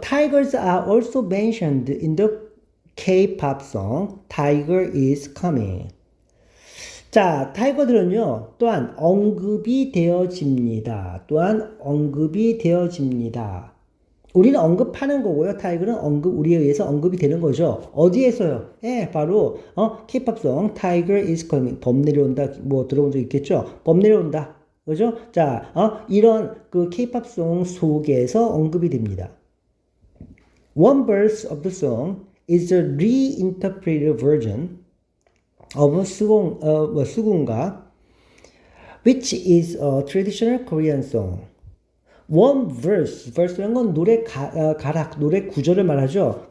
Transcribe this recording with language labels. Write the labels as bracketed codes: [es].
[en] Tigers are also mentioned in the K-pop song Tiger is Coming. [ko] 자, 타이거들은요, 또한 언급이 되어집니다. 또한 언급이 되어집니다. 우리는 언급하는 거고요. 타이거는 우리에 의해서 언급이 되는 거죠. 어디에서요? 예, 바로, K-팝송, Tiger is coming. 범 내려온다. 뭐, 들어본 적 있겠죠? 범 내려온다. 그죠? 자, 이런 그 K-팝송 속에서 언급이 됩니다. [en] One verse of the song is a reinterpreted version of 수군가, which is a traditional Korean song. [ko] One verse라는 건 노래 가락, 노래 구절을 말하죠.